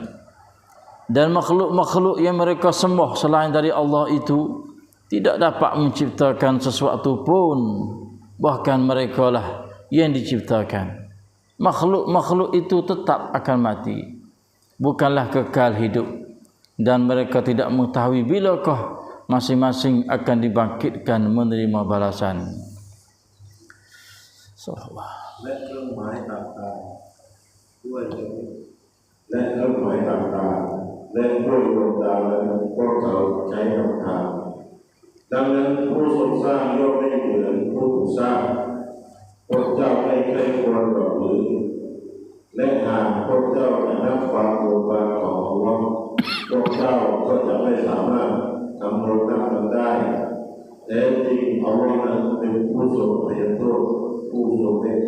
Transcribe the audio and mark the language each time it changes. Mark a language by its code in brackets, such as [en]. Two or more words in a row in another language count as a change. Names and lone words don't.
[ms] Dan makhluk-makhluk yang mereka sembah selain dari Allah itu tidak dapat menciptakan sesuatu pun, bahkan mereka lah yang diciptakan. Makhluk-makhluk itu tetap akan mati, bukanlah kekal hidup, dan mereka tidak mengetahui bilakah masing-masing akan dibangkitkan menerima balasan. [ar] Sallallahu. [th] และเครื่องหมายต่างๆด้วยและเครื่องหมายต่างๆและด้วยดวงดาวและพว กเขาใช้กับทางดังนั้นผู้ทรงสร้างย่อมไม่เหมือนผู้ถูกสร้างพวกเจ้าไม่ใคร่ควรหรอกหรือและหากพวกเจ้าจะนับความโกรธของอัลเลาะห์พวกเจ้าก็จะไม่สามารถกำหนดนับมันได้แต่จริงอัลเลาะห์นั้นเป็นผู้ทรงอภัยโทษผู้ทรงเม